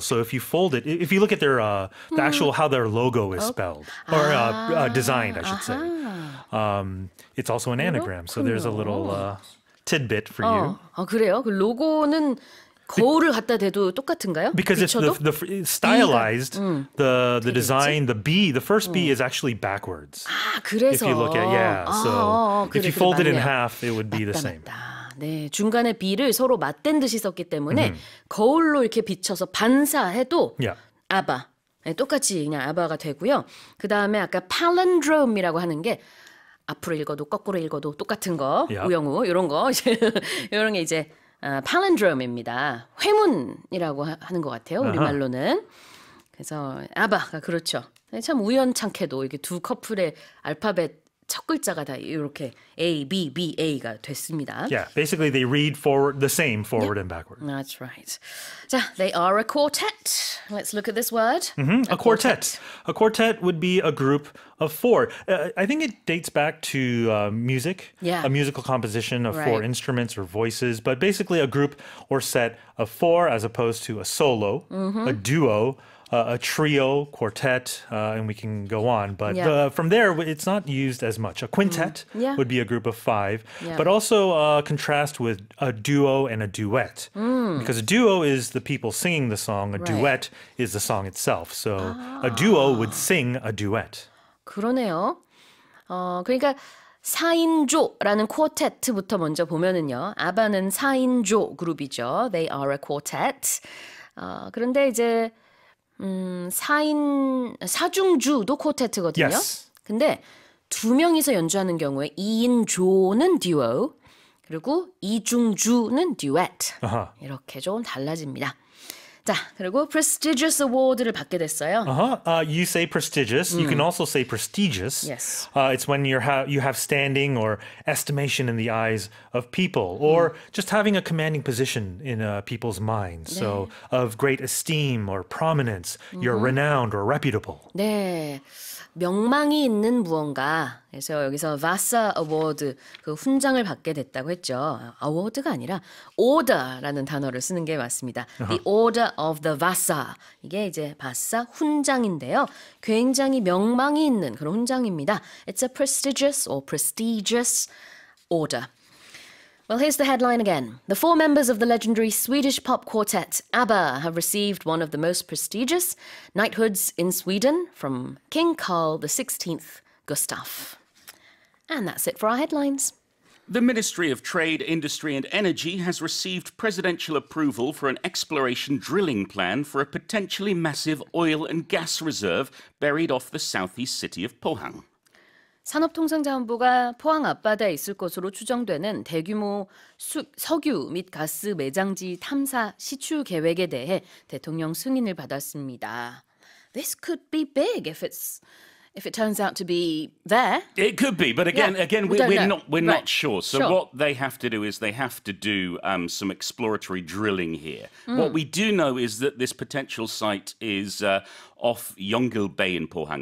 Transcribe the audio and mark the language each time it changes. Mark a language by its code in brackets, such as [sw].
[en] So if you fold it, if you look at their the actual how their logo is spelled or designed, I should say, it's also an anagram. So there's a little tidbit for you. [ko] 아, 그래요? 그 로고는 거울을 갖다 대도 똑같은가요? [en] Because it's [ko] 비춰도? [en] the stylized, the design, the first B is actually backwards. [ko] 아, 그래서. [en] If you look at so if you fold it in half, it would be the same. [ko] 맞다. 네, 중간에 B를 서로 맞댄 듯이 썼기 때문에 거울로 이렇게 비춰서 반사해도 [en] Yeah. [ko] 아바. 네, 똑같이 그냥 아바가 되고요. 그 다음에 아까 palindrome이라고 하는 게 앞으로 읽어도 거꾸로 읽어도 똑같은 거, [en] Yeah. [ko] 우영우 이런 거 이런 게 이제 palindrome입니다. 회문이라고 하는 것 같아요. 우리말로는. 그래서 아바가 그렇죠. 참 우연찮게도 이게 두 커플의 알파벳 첫 글자가 다 이렇게 A, B, B, A가 됐습니다. [en] Yeah, basically they read forward the same forward and backward. That's right. 자, they are a quartet. Let's look at this word. A quartet. A quartet would be a group of 4. I think it dates back to music, Yeah. a musical composition of 4 Right. instruments or voices, but basically a group or set of 4 as opposed to a solo, a duo, a trio, quartet, and we can go on. But from there, it's not used as much. A quintet Yeah. would be a group of 5, Yeah. but also contrast with a duo and a duet. Because a duo is the people singing the song, a duet is the song itself. So a duo would sing a duet. [ko] 그러네요. 그러니까 4인조라는 쿼테트부터 먼저 보면은요. 아바는 4인조 그룹이죠. [en] They are a quartet. [ko] 그런데 이제 4중주도 쿼테트거든요. [en] Yes. [ko] 근데 2명이서 연주하는 경우에 2인조는 듀오, 그리고 2중주는 듀엣. 이렇게 좀 달라집니다. 자, 그리고 prestigious award를 받게 됐어요. [en] You say prestigious. You can also say prestigious. Yes. It's when you have standing or estimation in the eyes of people, or just having a commanding position in people's minds. So of great esteem or prominence, you're renowned or reputable. [ko] 네. 명망이 있는 무언가. 그래서 여기서 Vasa Award 그 훈장을 받게 됐다고 했죠. 어워드가 아니라 order라는 단어를 쓰는 게 맞습니다. [en] The Order of the Vasa. [ko] 이게 이제 바사 훈장인데요. 굉장히 명망이 있는 그런 훈장입니다. [en] It's a prestigious or prestigious order. Well, here's the headline again. The 4 members of the legendary Swedish pop quartet ABBA have received one of the most prestigious knighthoods in Sweden from King Carl XVI Gustaf. And that's it for our headlines. The Ministry of Trade, Industry and Energy has received presidential approval for an exploration drilling plan for a potentially massive oil and gas reserve buried off the southeast city of Pohang. [ko] 산업통상자원부가 포항 앞바다에 있을 것으로 추정되는 대규모 석유 및 가스 매장지 탐사 시추 계획에 대해 대통령 승인을 받았습니다. [en] This could be big if it turns out to be there. It could be, but again, we don't know. we're Right. not sure. So Sure. what they have to do is they have to do some exploratory drilling here. What we do know is that this potential site is off Yonggil Bay in Pohang.